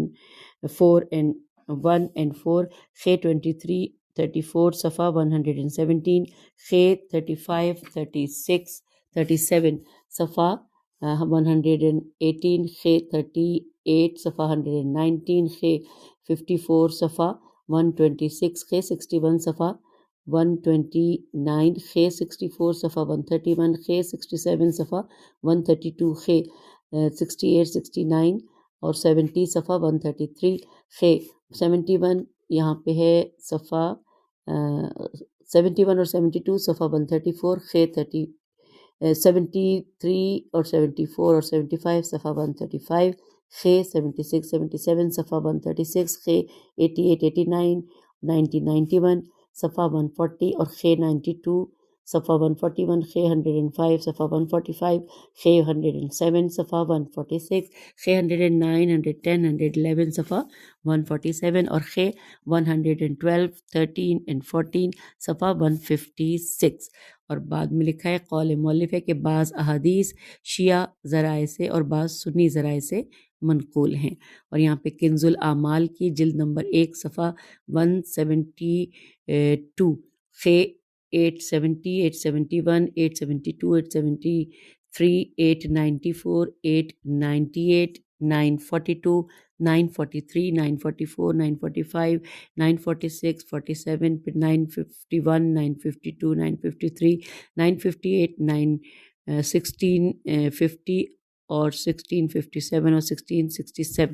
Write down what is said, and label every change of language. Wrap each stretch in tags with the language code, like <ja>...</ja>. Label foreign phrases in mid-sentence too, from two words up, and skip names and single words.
<ur>1 and 4، خ 34 صفحہ 117، خ 37 صفحہ 118، خ 38 صفحہ 119، خ 54 صفحہ 126، خ 61 صفحہ 129، خ 64 صفحہ 131، خ 67 صفحہ 132، خ 68 69 اور 70 صفحہ 133، خ 71 یہاں پہ ہے صفحہ 71 اور 72 صفحہ 134، خ 73 اور 74 اور 75 صفحہ 135، خ 76 77 صفحہ 136، خ 88 89 90 91 صفحہ 140 اور خ 92 صفحہ 141، خ 105 صفحہ 145، خ 107 صفحہ 146، خ 109 110 111 صفحہ 147 اور خ 112 13 and 14 صفحہ 156۔ اور بعد میں لکھا ہے قول مؤلف ہے کہ بعض احادیث شیعہ ذرائع سے اور بعض سنی ذرائع سے منقول ہیں۔ اور یہاں پہ کنز الاعمال کی جلد نمبر 1 صفحہ 172، خ 870 871 872 873 894 898 942 943 944 945 946 47 پھر 951 952 953 958 16 50 اور 1657 اور 1667۔</ur>